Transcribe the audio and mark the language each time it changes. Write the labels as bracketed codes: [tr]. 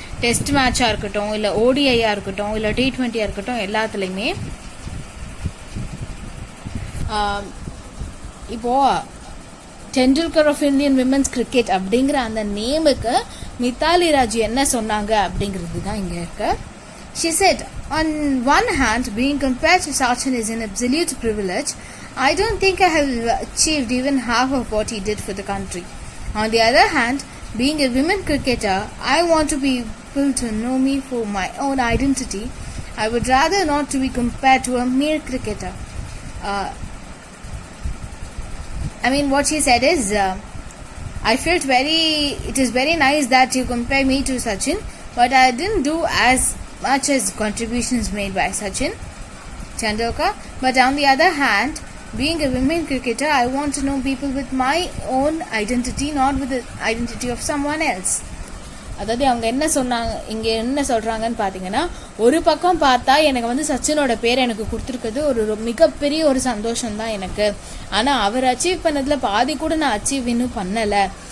[ta] Test மேட்சாக இருக்கட்டும், இல்லை ஓடிஐயாக இருக்கட்டும், இல்லை T20 இருக்கட்டும், எல்லாத்துலேயுமே. இப்போது Tendulkar of Indian women's cricket அப்படிங்கிற அந்த நேமுக்கு மித்தாலி ராஜ் என்ன சொன்னாங்க அப்படிங்கிறது தான் இங்கே இருக்கு. [en] She said, on one hand, being compared to Sachin is an absolute privilege. I don't think I have achieved even half of what he did for the country. On the other hand, being a women cricketer, I want to be people to know me for my own identity. I would rather not to be compared to a male cricketer. I mean, what she said is, I felt it is very nice that you compare me to Sachin, but I didn't do as much as contributions made by Sachin Tendulkar. But on the other hand, being a women cricketer, I want to know people with my own identity, not with the identity of someone else. [ta] அதாவது அவங்க என்ன சொன்னாங்க, இங்கே என்ன சொல்கிறாங்கன்னு பார்த்தீங்கன்னா, ஒரு பக்கம் பார்த்தா எனக்கு வந்து சச்சினோட பேர் எனக்கு கொடுத்துருக்குது ஒரு மிகப்பெரிய ஒரு சந்தோஷம்தான் எனக்கு. ஆனால் அவர் அச்சீவ் பண்ணதில் பாதி கூட நான் அச்சீவ் இன்னும் பண்ணலை.